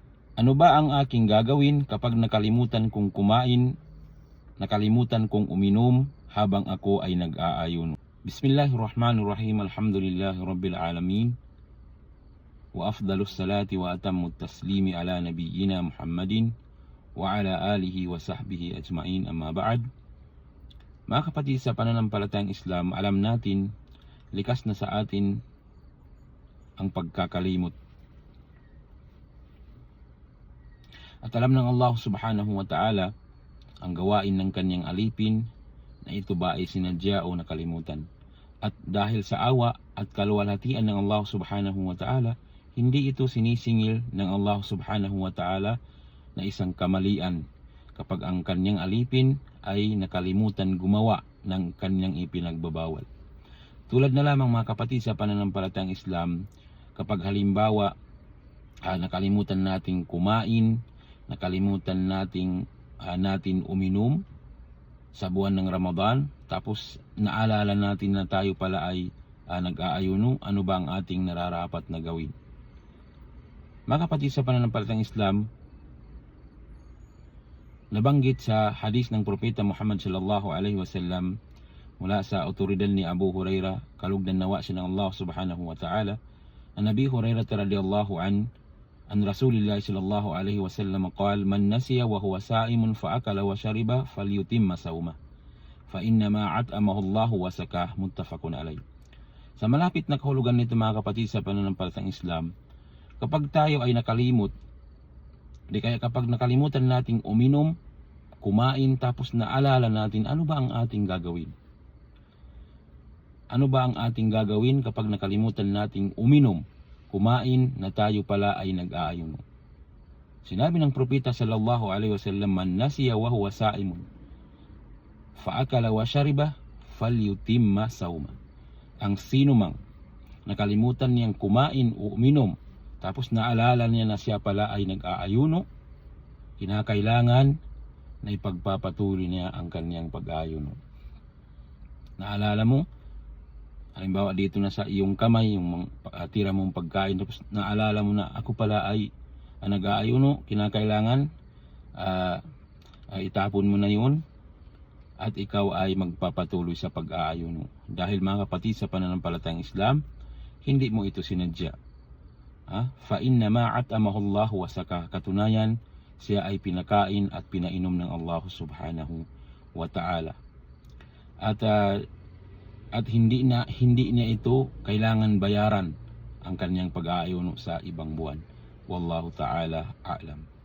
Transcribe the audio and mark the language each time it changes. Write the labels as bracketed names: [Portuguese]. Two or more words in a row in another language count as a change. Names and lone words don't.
[Filipino] Ano ba ang aking gagawin kapag nakalimutan kong kumain, nakalimutan kong uminom habang ako ay nag-aayuno? [Arabic] بسم الله الرحمن الرحيم. الحمد لله رب العالمين. وأفضل الصلاة وأتم التسليم على نبينا محمد وعلى آله وصحبه أجمعين، أما بعد. [Filipino] Mga kapatid sa pananampalatayang Islam, alam natin, likas na sa atin ang pagkakalimot. At alam ng Allah [Arabic] سبحانه وتعالى [Filipino] ang gawain ng kanyang alipin na ito ba ay sinadya o nakalimutan. At dahil sa awa at kaluwalhatian ng Allah [Arabic] سبحانه وتعالى, [Filipino] hindi ito sinisingil ng Allah [Arabic] سبحانه وتعالى [Filipino] na isang kamalian kapag ang kanyang alipin ay nakalimutan gumawa ng kanyang ipinagbabawal. Tulad na lamang mga kapatid sa pananampalatayang Islam, kapag halimbawa nakalimutan nating kumain, nakalimutan natin uminom sa buwan ng Ramadan, tapos naalala natin na tayo pala ay nag-aayuno, ano ba ang ating nararapat na gawin? Mga kapatid sa pananampalatayang Islam, nabanggit sa hadis ng Propeta Muhammad [Arabic] صلى الله عليه وسلم [Filipino] mula sa otoridad ni Abu Hurairah, kalugdan nawa siya ng [Arabic] الله سبحانه وتعالى، عن أبي هريرة رضي الله عن رسول الله صلى الله عليه وسلم قال، من نسي وهو صائم فأكل وشرب فليتم صومه فإنما أطعمه الله وسقاه، متفق عليه. [Filipino] Sa malapit na kahulugan nito mga kapatid sa pananampalatayang Islam, kapag tayo ay nakalimot, kaya kapag nakalimutan nating uminom, kumain, tapos naalala natin, ano ba ang ating gagawin? Ano ba ang ating gagawin kapag nakalimutan nating uminom, kumain, na tayo pala ay nag-aayuno? Sinabi ng Propeta [Arabic] صلى الله عليه وسلم، من نسي وهو صائم فأكل وشرب فليتم صوم. [Filipino] Ang sino mang nakalimutan niyang kumain o uminom, tapos naalala niya na siya pala ay nag-aayuno, kinakailangan na ipagpapatuloy niya ang kanyang pag-aayuno. Naalala mo, halimbawa dito na sa iyong kamay, yung tira mong pagkain, tapos naalala mo na ako pala ay nag-aayuno, kinakailangan itapon mo na yun at ikaw ay magpapatuloy sa pag-aayuno. Dahil mga kapatid sa pananampalatayang Islam, hindi mo ito sinadya. [Arabic] فإنما أطعمه الله وسقاه, [Filipino] katunayan siya ay pinakain at pinainom ng Allah [Arabic] سبحانه وتعالى. [Filipino] At hindi niya ito kailangan bayaran ang kanyang pag-aayuno sa ibang buwan. [Arabic] والله تعالى أعلم.